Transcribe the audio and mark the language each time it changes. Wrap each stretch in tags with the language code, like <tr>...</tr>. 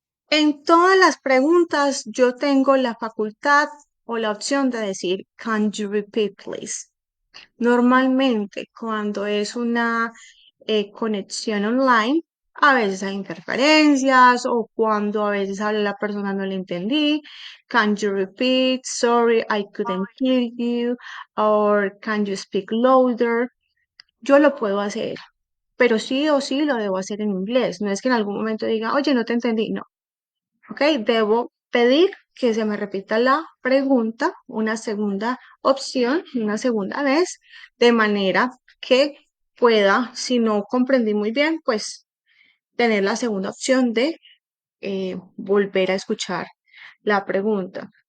<es>En todas las preguntas yo tengo la facultad o la opción de decir,</es> <en>can you repeat, please?</en> <es>Normalmente, cuando es una conexión online, a veces hay interferencias o cuando a veces habla la persona no le entendí.</es> <en>Can you repeat? Sorry, I couldn't hear you. Or can you speak louder?</en> <es>Yo lo puedo hacer, pero sí o sí lo debo hacer en inglés. No es que en algún momento diga, oye, no te entendí. No, ¿ok? Debo pedir que se me repita la pregunta, una segunda opción, una segunda vez, de manera que pueda, si no comprendí muy bien, pues tener la segunda opción de volver a escuchar la pregunta.</es>